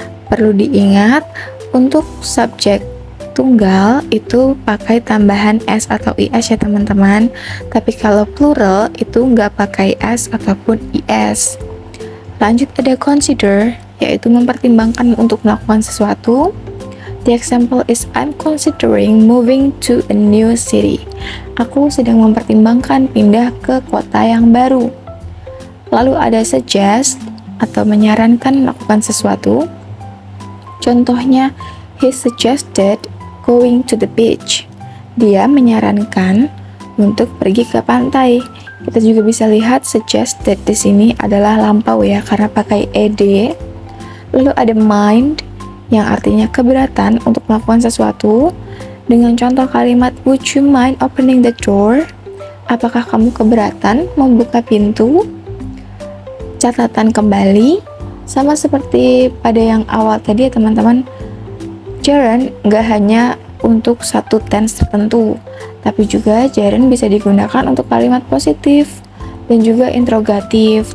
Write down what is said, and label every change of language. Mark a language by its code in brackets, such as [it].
[id] Perlu diingat, untuk subjek tunggal itu pakai tambahan s atau is ya teman-teman. Tapi kalau plural itu nggak pakai s ataupun is. Lanjut ada consider, yaitu mempertimbangkan untuk melakukan sesuatu. [en] The example is I'm considering moving to a new city. [id] Aku sedang mempertimbangkan pindah ke kota yang baru. Lalu ada suggest atau menyarankan melakukan sesuatu. [en] Contohnya, he suggested going to the beach. [id] Dia menyarankan untuk pergi ke pantai. Kita juga bisa lihat suggested di sini adalah lampau ya, karena pakai ed. Lalu ada mind, yang artinya keberatan untuk melakukan sesuatu. Dengan contoh kalimat, [en] would you mind opening the door? [id] Apakah kamu keberatan membuka pintu? Catatan kembali, sama seperti pada yang awal tadi ya teman-teman, gerund nggak hanya untuk satu tense tertentu, tapi juga gerund bisa digunakan untuk kalimat positif dan juga interrogatif.